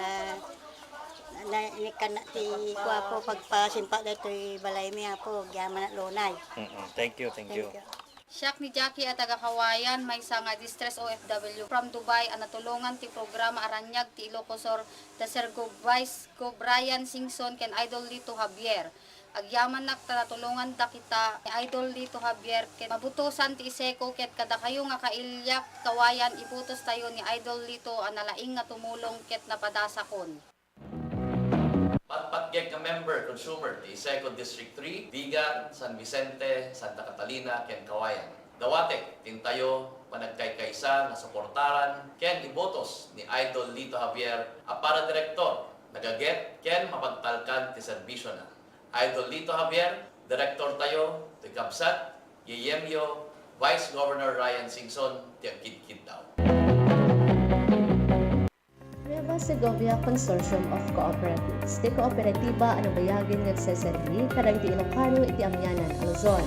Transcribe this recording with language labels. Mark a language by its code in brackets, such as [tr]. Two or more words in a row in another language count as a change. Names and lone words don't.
[ilo] Inikan na ti ko Apo, pagpasimpa dito balay mi Apo, bagyaman na lunay. [en] Thank you, thank you. [ilo] Siak ni Jackie at taga-Kawayan may nga distress OFW from Dubai ang natulungan ti programa Aranyag ti Ilocosur da Sir Vice Go Brian Singson ken Idol Lito Javier. Agyaman nak natulungan da kita ni Idol Lito Javier ken mabutusan ti iseko ket kada kayo nga kailyak Kawayan ibutos tayo ni Idol Lito ang nalaing nga tumulong ket napadasakon. Patpatyag ka member, consumer, di 2nd District 3, Vigan, San Vicente, Santa Catalina, ken Kawayan. Dawatek, tintayo, panagkay-kaysa, nga suportaran, ken ibotos ni Idol Lito Javier, para direktor, nagaget, ken mapagtalkan ti serbisyo na. Idol Lito Javier, direktor tayo, ti Kapsat, Yeyemyo, Vice Governor Ryan Singson, ti agkid-kid daw. Nueva Segovia Consortium of Cooperatives. Di kooperatiba ano bayagin nagseserbi kadang ti Ilocano iti amyanan a Luzon.